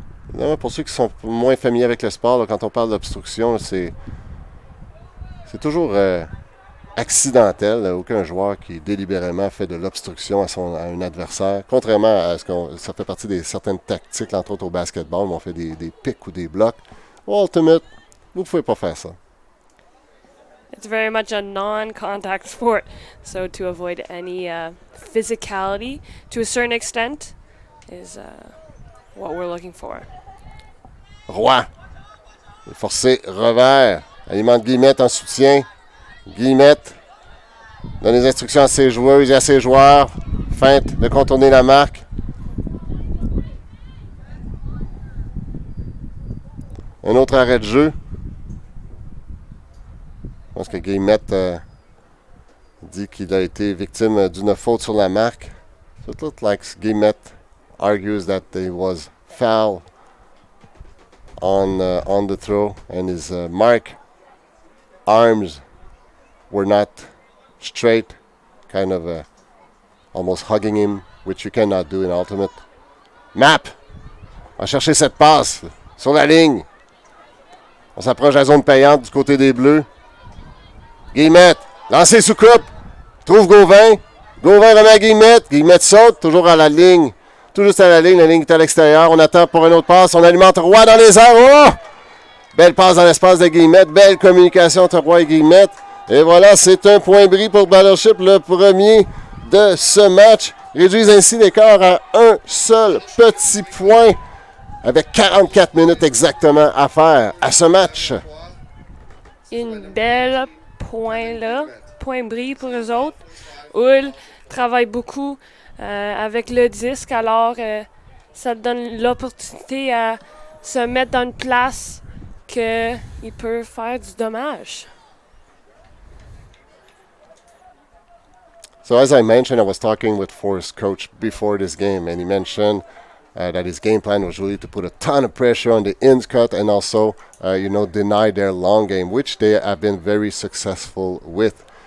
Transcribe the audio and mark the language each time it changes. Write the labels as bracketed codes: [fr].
[fr] Évidemment, pour ceux qui sont moins familiers avec le sport, là, quand on parle d'obstruction, c'est toujours accidentel. Là. Aucun joueur qui délibérément fait de l'obstruction à un adversaire. Contrairement à ce qu'on ça fait partie des certaines tactiques, entre autres au basketball, où on fait des pics ou des blocs. Au Ultimate, vous ne pouvez pas faire ça. [en] It's very much a non-contact sport, so to avoid any physicality to a certain extent is what we're looking for. [fr] Roy. Forcé revers. Alimente Guillemette en soutien. Guillemette donne les instructions à ses joueuses et à ses joueurs. Feinte de contourner la marque. Un autre arrêt de jeu. Je pense que Guillemette dit qu'il a été victime d'une faute sur la marque. [en] So it looks like Guillemette argues that he was foul on the throw and his mark arms were not straight, kind of almost hugging him, which you cannot do in Ultimate. [fr] Map va chercher cette passe sur la ligne. On s'approche de la zone payante du côté des Bleus. Guillemette, lancé sous coupe, trouve Gauvin. Gauvin remet à Guillemette. Guillemette saute, toujours à la ligne. Tout juste à la ligne est à l'extérieur. On attend pour une autre passe. On alimente Roy dans les airs. Oh! Belle passe dans l'espace de Guillemette. Belle communication entre Roy et Guillemette. Et voilà, c'est un point bris pour Battleship, le premier de ce match. Réduisent ainsi l'écart à un seul petit point avec 44 minutes exactement à faire à ce match. Une belle point bris pour eux autres. Hull travaille beaucoup avec le disque, alors ça donne l'opportunité à se mettre dans une place qu'il peut faire du dommage. [en] So as I mentioned, I was talking with Forrest's coach before this game, and he mentioned that his game plan was really to put a ton of pressure on the ins cut and also, deny their long game, which they have been very successful with.